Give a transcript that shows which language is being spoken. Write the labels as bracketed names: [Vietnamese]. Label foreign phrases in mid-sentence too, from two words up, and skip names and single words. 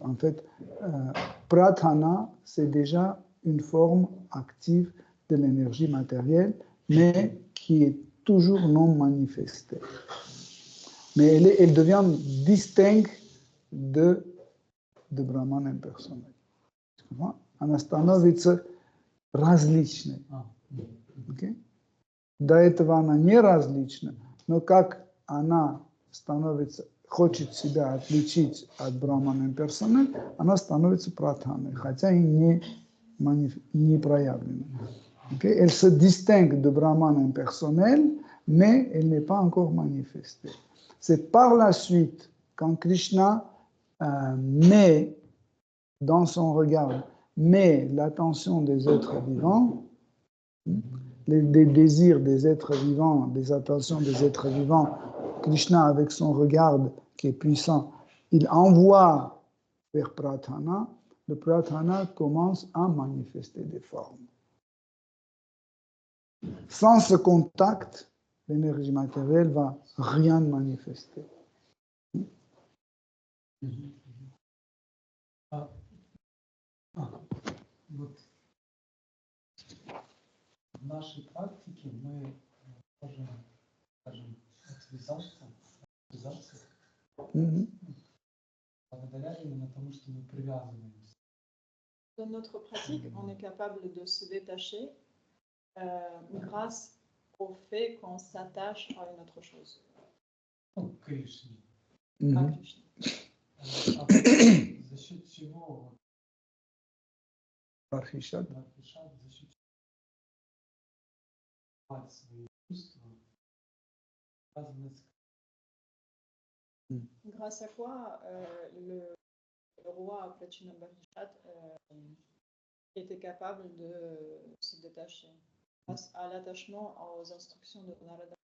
[French] En fait, pradhana, c'est déjà une forme active de l'énergie matérielle, mais qui est toujours non manifestée. Mais elle devient distincte de Brahman impersonnel. [Russian] Она становится различной. Okay? До этого она не различна, но как она хочет себя отличить от Брахмана имперсонель, она становится прадханой, хотя и не проявлена. Okay? [French] Elle se distingue de Brahman impersonnel, mais elle n'est pas encore manifestée. C'est par la suite, quand Krishna met dans son regard, met l'attention des êtres vivants, des désirs des êtres vivants, des attentions des êtres vivants, Krishna, avec son regard qui est puissant, il envoie vers Pradhana, le Pradhana commence à manifester des formes. Sans ce contact, l'énergie matérielle va rien manifester. [Russian] В нашей практике мы можем, скажем, отвязаться благодаря именно тому, что мы привязываемся. [French] Dans notre pratique, on est capable de se détacher grâce au fait qu'on s'attache à une autre chose. [Russian] Ну, к Кришне. [French] À Krishna. [Russian] За счет чего? Barhishat. За счет свои чувства, [French] Grâce à quoi le roi Prachina Barhishat était capable de se détacher grâce à l'attachement aux instructions de Narada.